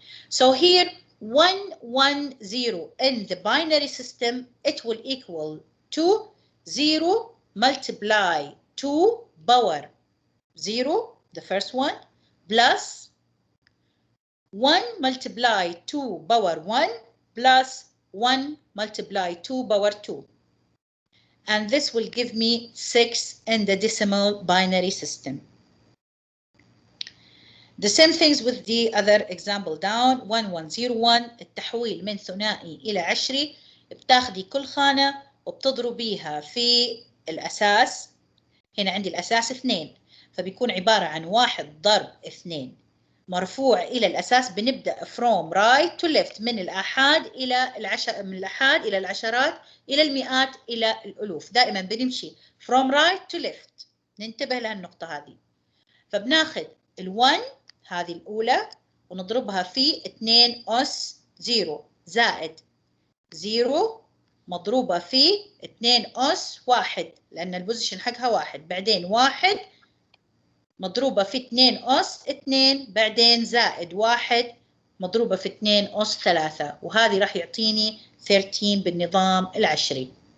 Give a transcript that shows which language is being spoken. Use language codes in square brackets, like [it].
[en] So here 110 in the binary system, it will equal to 0 multiply 2 power 0, the first one, plus 1 multiply 2 power 1 plus 1 multiply 2 power 2. And this will give me 6 in the decimal binary system. The same things with the other example down. [ar] 1101 التحويل من ثنائي إلى عشري، بتاخدي كل خانة وبتضربيها في الأساس. هنا عندي الأساس 2، فبيكون عبارة عن 1 ضرب 2 مرفوع إلى الأساس. بنبدأ from right to left، من الآحاد إلى من الآحاد إلى العشرات إلى المئات إلى الألوف. دائما بنمشي from right to left. ننتبه لهالنقطة هذه. فبناخد ال1 هذه الأولى ونضربها في 2 أس 0 زائد 0 مضروبة في 2 أس 1، لأن البوزيشن حقها 1، بعدين 1 مضروبة في 2 أس 2، بعدين زائد 1 مضروبة في 2 أس 3، وهذه راح يعطيني 13 بالنظام العشري.